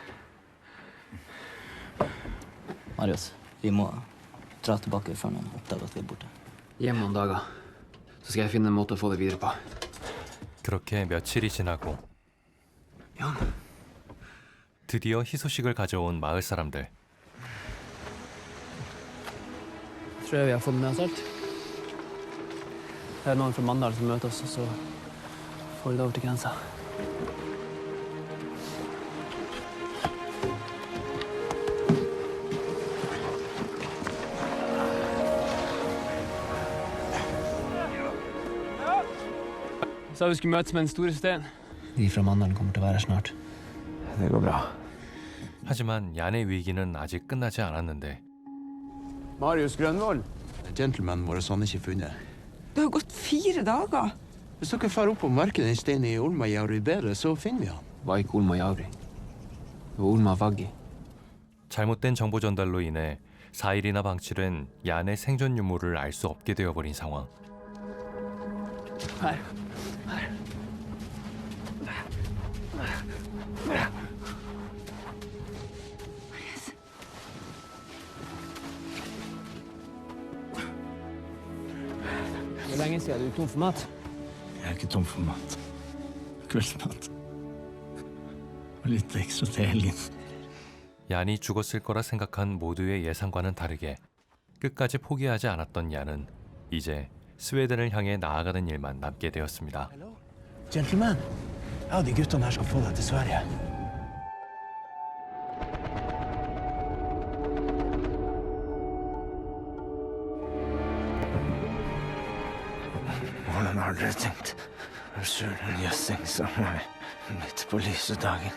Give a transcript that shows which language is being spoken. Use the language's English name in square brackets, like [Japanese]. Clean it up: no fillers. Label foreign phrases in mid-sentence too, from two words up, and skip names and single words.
[Norwegian] Marius, vi må dra tilbake før noen oppdager at vi er borte. Hjem noen dager. Så skal jeg finne en måte å få det videre på. [Korean] 그렇게 며칠이 지나고 Jan. 드디어 희소식을 가져온 마을 사람들. [Norwegian] Tror jeg vi har fått med oss alt. Det er noen fra Mandal som møter oss, og så Får du det over til grensa? Sa vi skulle møtes med den store stein. De fra Mandalen kommer til å være her snart. Det går bra. [Korean] 하지만 얀의 위기는 아직 끝나지 않았는데 [Norwegian] Marius Grønvold. Gentlemanen vår har ikke funnet. Det har gått 4 dager. Hvis dere får opp på markedet en stein i Olmajauri bedre, så finner vi han. Vaik Olma Jauri. Og Olma Vaggi. [Korean] 잘못된 정보 전달로 인해 4일이나 방치된 얀의 생존 유무를 알 수 없게 되어버린 상황. [Norwegian] Her. Hvor lenge siden er du tom for mat? Jeg er ikke tom for mat. Kveldsmat. Og litt ekstra til helgen. [Korean] 얀이 죽었을 거라 생각한 모두의 예상과는 다르게 끝까지 포기하지 않았던 얀은 이제 스웨덴을 향해 나아가는 일만 남게 되었습니다. [Norwegian] Gentleman, ja, de guttene her skal få deg til Sverige. Hvordan har dere tenkt? Søren jøssing som er midt på lyse dagen.